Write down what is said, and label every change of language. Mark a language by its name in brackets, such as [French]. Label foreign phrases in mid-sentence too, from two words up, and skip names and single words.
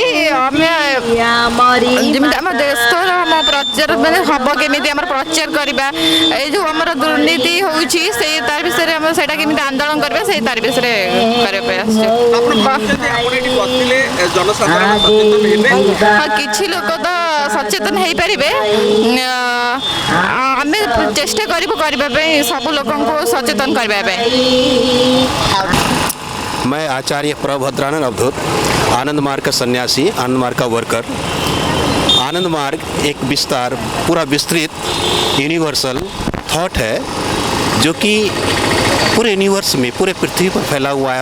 [Odia] ଆମେ ଯେମିତି ଆମ ଦେଶର ଆମ ପ୍ରଚାର ମାନେ ହବ କେମିତି ଆମର ପ୍ରଚାର କରିବା, ଏଇ ଯେଉଁ ଆମର ଦୁର୍ନୀତି ହେଉଛି ସେଇ ତାର ବିଷୟରେ ଆମର ସେଇଟା କେମିତି ଆନ୍ଦୋଳନ କରିବା, ସେଇ ତାର ବିଷୟରେ କରିବା ପାଇଁ ଆସିଛୁ। କିଛି ଲୋକ ତ ସଚେତନ ହେଇପାରିବେ, ଆମେ ଚେଷ୍ଟା କରିବୁ କରିବା ପାଇଁ, ସବୁ ଲୋକଙ୍କୁ ସଚେତନ କରିବା ପାଇଁ। [Hindi] मैं आचार्य प्रभद्रानंद अवधूत, आनंद मार्ग का सन्यासी, आनंद मार्ग का वर्कर। आनंद मार्ग एक विस्तार पूरा विस्तृत [English] universal thought [Hindi] है जो कि पूरे यूनिवर्स में, पूरे पृथ्वी पर फैला हुआ है।